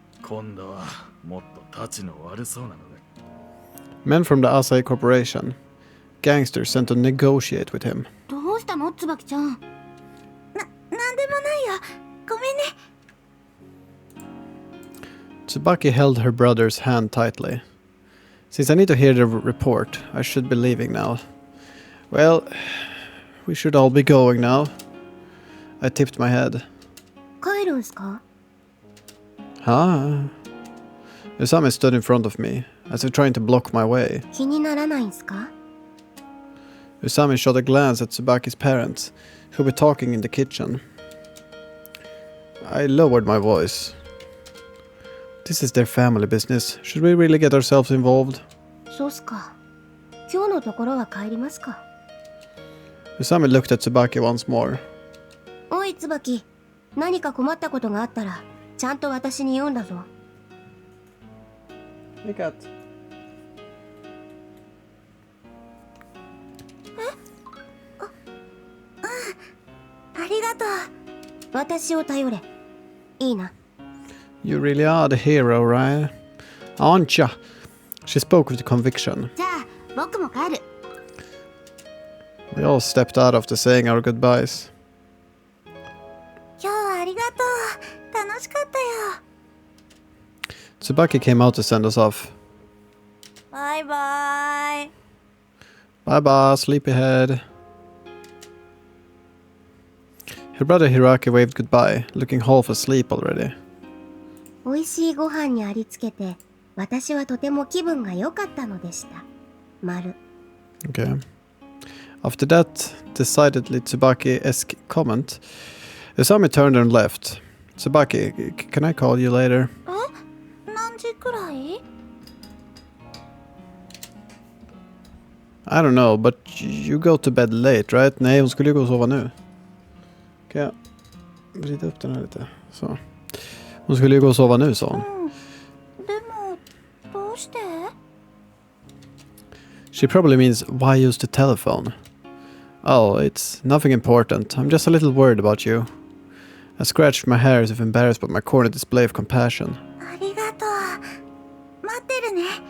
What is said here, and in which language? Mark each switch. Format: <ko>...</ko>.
<ja>今度はもっとたちの悪そうなので。</ja> <en>Men from the Asahi Corporation, gangsters sent to negotiate with him.</en> <ja>どうしたの、つばきちゃん？なんでもないよ。ごめんね。</ja> <en>Tsubaki held her brother's hand tightly. Since I need to hear the report, I should be leaving now. Well, we should all be going now. I tipped my head.</en> <ja>帰るんすか？</ja> <en>Huh? Usami stood in front of me, as if trying to block my way.</en> <ja>気にならないんすか？</ja> <en>Usami shot a glance at Tsubaki's parents, who were talking in the kitchen. I lowered my voice. This is their family business. Should we really get ourselves involved?</en> <ja>そうっすか。今日のところは帰りますか。</ja> <en>Usami looked at Tsubaki once more.</en> <ja>おい椿、何か困ったことがあったらちゃんと私に言うんだぞ。</ja> <en>Hey cat.</en> <ja>ありがとう。私を頼れ。いいな。</ja> <en>You really are the hero, right? Aren't ya? She spoke with conviction.</en> <ja>じゃあ僕も帰る。</ja> <en>We all stepped out after saying our goodbyes.</en> <ja>今日はありがとう。楽しかったよ。</ja> <en>Tsubaki came out to send us off.</en> <ja>バイバイ。</ja> <en>Bye bye, sleepyhead. Her brother Hiraki waved goodbye, looking half asleep already.</en> <ja>美味しいご飯にありつけて、私はとても気分が良かったのでした。丸。</ja> <en>Okay. After that decidedly Tsubaki-esque comment, Usami turned and left. Tsubaki, can I call you later?</en> <ja>何時くらい？</ja> <en>I don't know, but you go to bed late, right?</en> <sv>Nej, hon skulle ju gå och sova nu. Kan jag vrida upp den här lite? Så. Hon skulle ju gå och sova nu, sa hon.</sv> <ja>でもどうして？</ja> <en>She probably means, why use the telephone? Oh, it's nothing important. I'm just a little worried about you. I scratched my hair as if embarrassed by my corny display of compassion.</en> <ja>ありがとう。待ってるね。</ja>